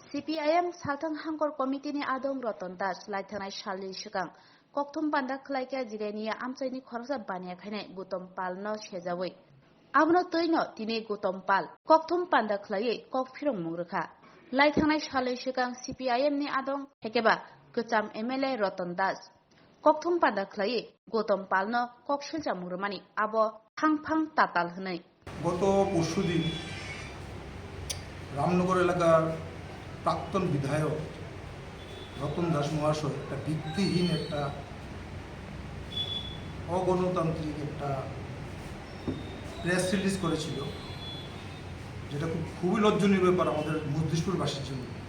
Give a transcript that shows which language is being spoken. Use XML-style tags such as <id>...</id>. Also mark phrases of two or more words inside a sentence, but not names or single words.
<trp>CPIM Salthang Hangkor Committee Adong Roton Das Laithanai Shalni Shikang Kokthum Panda Khlaika Jirenia Amchaini Khorsa Bania Khane Gutom Pal no Shejawi Abno Toino Tini Gutom Pal Kokthum Panda Khlai Kok Phirong Mungrekha Laithanai Shalni Shikang CPIM ni Adong Hekeba Kucham MLA Roton Das Kokthum Panda Khlai Gutom Pal no Kok Shilja Murmani Abo Phang Tatal Hnai</trp> <bn>গত পরশুদিন রামনগর এলাকার প্রাক্তন বিধায়ক রতন দাস মহাশয় একটা ভিত্তিহীন একটা অগণতান্ত্রিক একটা প্রেস রিলিজ করেছিল, যেটা খুবই লজ্জনীয় ব্যাপার আমাদের মজলিশপুরবাসীর জন্য।</bn>